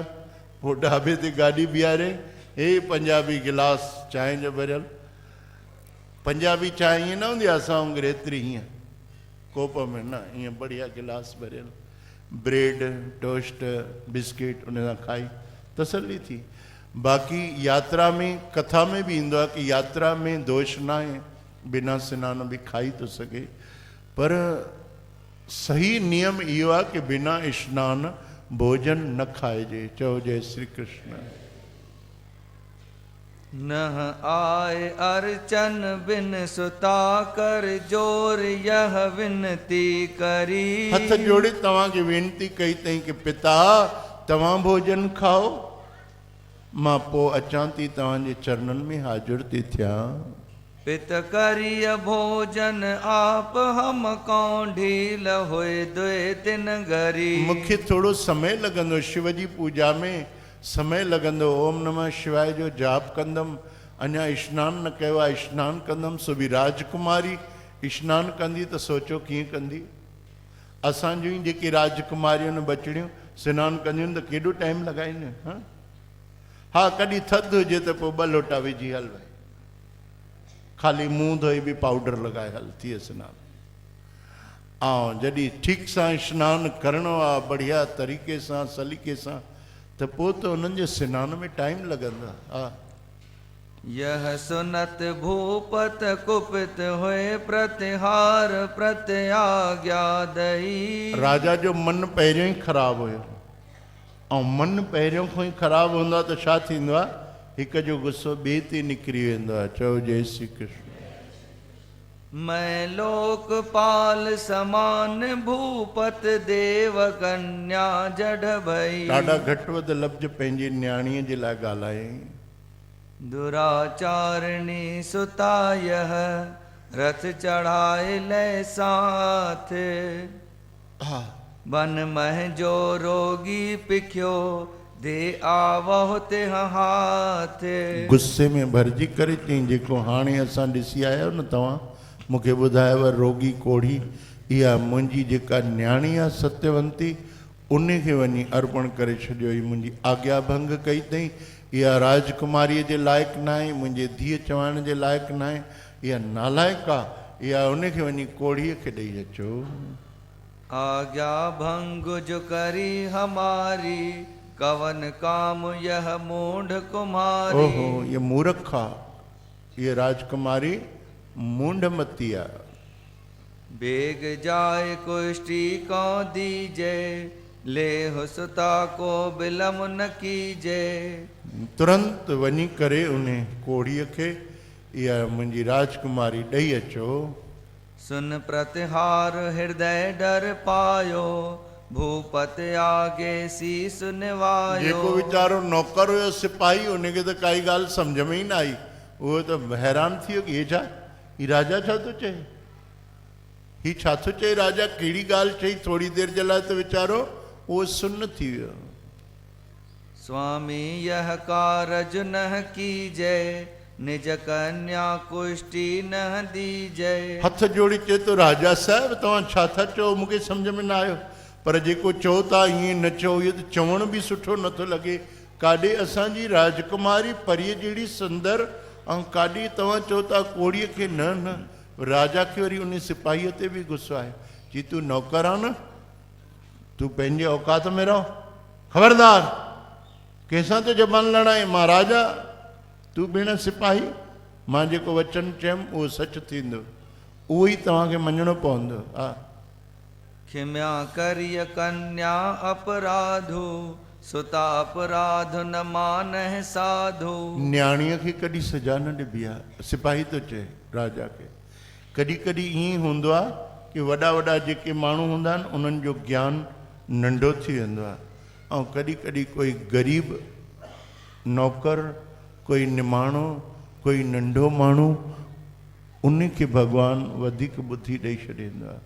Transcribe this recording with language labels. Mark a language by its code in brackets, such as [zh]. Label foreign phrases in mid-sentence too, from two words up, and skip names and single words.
[sd] पोइ ढाबे ते गाॾी बीहारे, हे पंजाबी गिलास चांहि जो भरियल। पंजाबी चांहि ईअं न हूंदी आहे असां वांगुरु एतिरी हीअं कोप में, न ईअं बढ़िया गिलास भरियल, [en] bread toast biscuit [sd] उन सां खाई तसल्ली थी। बाक़ी यात्रा में कथा में भी ईंदो आहे कि यात्रा में दोष न आहे, बिना सनान भी खाई तो सके। पर सही नियम इहो आहे कि बिना स्नान भोजन न खाइजे। चओ जय श्री कृष्ण। [hi] नह आए अर्चन बिन सुता कर जोर, यह विनती करी। [sd] हथ जोड़े तव्हां खे वेनती कई अथई कि पिता तव्हां भोजन खाओ, मां पोइ अचां थी तव्हांजे चरणनि में हाज़ुर थी थियां। [hi] पित करिय भोजन आप, हम कौं ढील होए दुए तिन घरी। [sd] मूंखे थोड़ो समय लॻंदो, शिव जी पूजा में समय लॻंदो। ओम नमः शिवाय जो जाप कंदमि, अञा स्नान न कयो आहे, स्नान कंदमि। सो बि राजकुमारी स्नान कंदी त सोचो कीअं कंदी। असां जूं जेके राजकुमारियूं आहिनि बचड़ियूं सनानु कंदियूं त केॾो टाइम लॻाईंदियूं। हा कॾहिं थधि हुजे त पोइ 2 लोटा विझी हल भई, ख़ाली मुंहुं धोई बि पाउडर लॻाए हल, थिए सनानु। ऐं जॾहिं ठीक सां स्नानु करिणो आहे बढ़िया तरीक़े सां सलीक़े सां, त पोइ त उन्हनि जे सनान में टाइम लॻंदो। हा [hi] यह सुनत भूपत कुपित हुए, प्रतिहार प्रत्याज्ञा दई। [sd] राजा जो मन पहिरियों ई ख़राबु हुयो, ऐं मन पहिरियों खां ई ख़राबु हूंदो आहे त छा थींदो आहे, हिक जो गुस्सो ॿिए ते निकिरी वेंदो आहे। चओ जय श्री कृष्ण। [hi] मैं लोकपाल समान, भूपत देव कन्या जड़ भई। [sd] ॾाढा घटि वधि लफ़्ज़ पंहिंजी न्याणीअ जे लाइ ॻाल्हायईं। [hi] दुराचारणी सुता यह, रथ चढ़ाए ले साथ। [sd] हा [hi] बन मह जो रोगी पिख्यो, दे आवो ते हाथ। [sd] गुस्से में भरिजी करे चई, जेको हाणे असां ॾिसी आया आहियो न, तव्हां मूंखे ॿुधायव रोगी कोढ़ी, इहा मुंहिंजी जेका न्याणी आहे सत्यवंती, उन खे वञी अर्पण करे छॾियो। ही मुंहिंजी आज्ञा भंग कई अथई, इहा राजकुमारीअ जे लाइक़ु न आहे, मुंहिंजे धीअ चवाइण जे लाइक़ु न आहे, इहा नालाइक़ आहे, इहा उन खे वञी कोढ़ीअ खे ॾेई अचो। [hi] आज्ञा भंग जो करी हमारी, कवन काम यह मूढ़ कुमारी। ओहो, ये मूर्खा, ये राजकुमारी मूढ़मतिया। बेग जाय कुष्टि को दीजे, ले सुता को बिलम न कीजे। [sd] तुरंत वञी करे उन्हें कोड़ीअ खे इहा मुंहिंजी राजकुमारी ॾेई अचो। [hi] सुन प्रतिहार हृदय डर पायो, भूपत आगे शीस निवायो। [sd] जेको वीचारो नौकर हुयो सिपाही, उनखे त काई ॻाल्हि सम्झ में ई न आई। उहो त हैरान थी वियो कि हे छा, ही राजा छा थो चए, ही छा थो चए राजा, कहिड़ी ॻाल्हि चई। थोरी देरि जे लाइ त वीचारो उहो सुन्न थी वियो। [hi] स्वामी यह कारज न कीजे, निज कन्या कुष्टि न दीजे। [sd] हथ जोड़ी चए तो राजा साहिब तव्हां छा था चओ, मूंखे सम्झ में न आयो। पर जेको चओ था ईअं न चओ, इहो त चवण बि सुठो नथो लॻे। काॾे असांजी राजकुमारी परीअ जहिड़ी सुंदर, ऐं काॾे तव्हां चओ था कोड़ीअ खे न न। राजा खे वरी उन सिपाहीअ ते बि गुस्सो आहे, चई तूं नौकर आहे न, तूं पंहिंजे औकात में रहो, ख़बरदार कंहिंसां तो ज़बान लड़ाए। मां राजा, तूं भेण सिपाही, मां जेको वचन चयुमि उहो सच थींदो, उहो ई तव्हांखे मञणो पवंदो। हा, [hi] क्षम्या करिय कन्या अपराधो, सुता अपराध न मानह साधो। [sd] न्याणीअ खे कॾहिं सजा न ॾिबी आहे, सिपाही थो चए राजा खे। कॾहिं कॾहिं ईअं हूंदो आहे कि वॾा वॾा जेके माण्हू हूंदा आहिनि उन्हनि जो ज्ञान नंढो थी वेंदो आहे, ऐं कॾहिं कॾहिं कोई ग़रीब नौकर, कोई निमाणो, कोई नंढो माण्हू, उन खे भॻवानु वधीक ॿुधी ॾेई छॾींदो आहे।